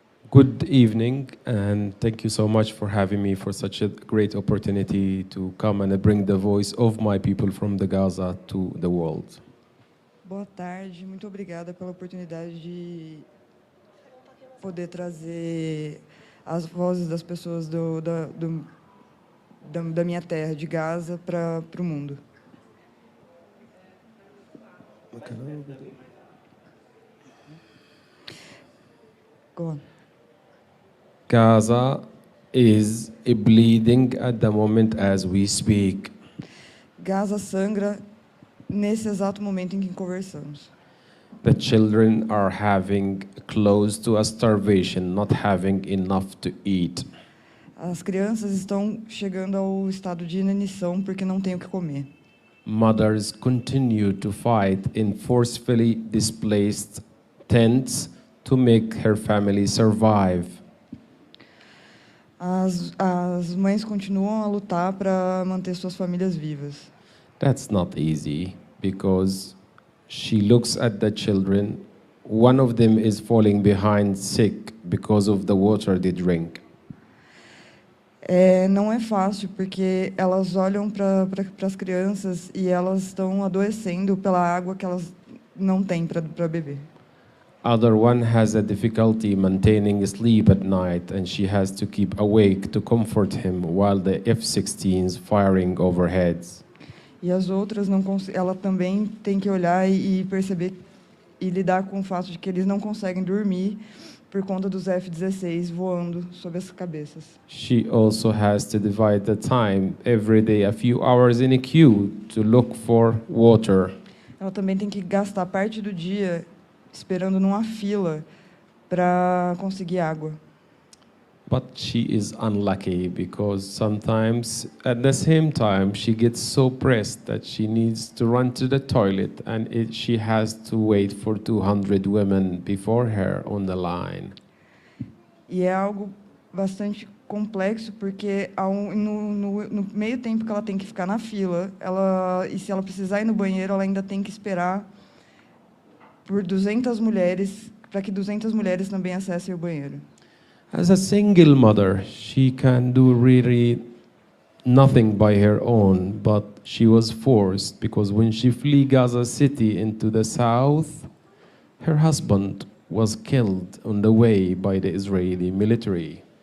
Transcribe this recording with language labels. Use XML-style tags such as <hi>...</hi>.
<en>Good evening, and thank you so much for having me for such a great opportunity to come and bring the voice of my people from the Gaza to the world.</en> <pt>Boa tarde, muito obrigada pela oportunidade de poder trazer as vozes das pessoas da minha terra, de Gaza, para o mundo.</pt> <en>Go on. Gaza is bleeding at the moment as we speak.</en> <pt>Gaza sangra nesse exato momento em que conversamos.</pt> <en>The children are having close to a starvation, not having enough to eat.</en> <pt>As crianças estão chegando ao estado de inanição porque não têm o que comer.</pt> <en>Mothers continue to fight in forcefully displaced tents to make her family survive.</en> <pt>As mães continuam a lutar para manter suas famílias vivas.</pt> <en>That's not easy, because she looks at the children. One of them is falling behind sick because of the water they drink.</en> <pt>Não é fácil, porque elas olham para as crianças e elas estão adoecendo pela água que elas não têm para beber.</pt> <en>Other one has a difficulty maintaining sleep at night, and she has to keep awake to comfort him while the F-16s firing overheads.</en> <pt>E as outras ela também tem que olhar e perceber e lidar com o fato de que eles não conseguem dormir por conta dos F-16 voando sobre as cabeças.</pt> <en>She also has to divide the time every day, a few hours in a queue to look for water.</en> <pt>Ela também tem que gastar parte do dia esperando numa fila para conseguir água.</pt> <en>But she is unlucky, because sometimes, at the same time, she gets so pressed that she needs to run to the toilet, and she has to wait for 200 women before her on the line.</en> <pt>E é algo bastante complexo, porque no meio tempo que ela tem que ficar na fila, e se ela precisar ir no banheiro, ela ainda tem que esperar por 200 mulheres, para que 200 mulheres também acessem o banheiro.</pt> <en>As a single mother, she can do really nothing by her own, but she was forced, because when she flee Gaza City into the south, her husband was killed on the way by the Israeli military.</en>